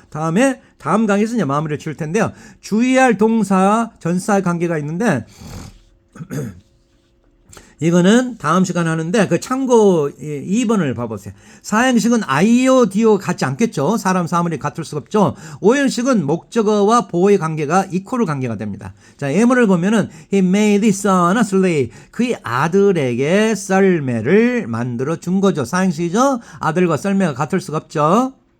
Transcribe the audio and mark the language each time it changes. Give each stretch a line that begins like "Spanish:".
Korean: 다음 강의에서 이제 마무리를 칠 텐데요. 주의할 동사 전사의 관계가 있는데 이거는 다음 시간 하는데 그 참고 2번을 봐보세요. 4형식은 아이오 디오 같지 않겠죠. 사람 사물이 같을 수가 없죠. 5형식은 목적어와 보어의 관계가 이퀄 관계가 됩니다. 자, 예문을 보면은
English: He made his son a slave.
Korean: 그의 아들에게 썰매를 만들어 준 거죠. 4형식이죠. 아들과 썰매가 같을 수가 없죠.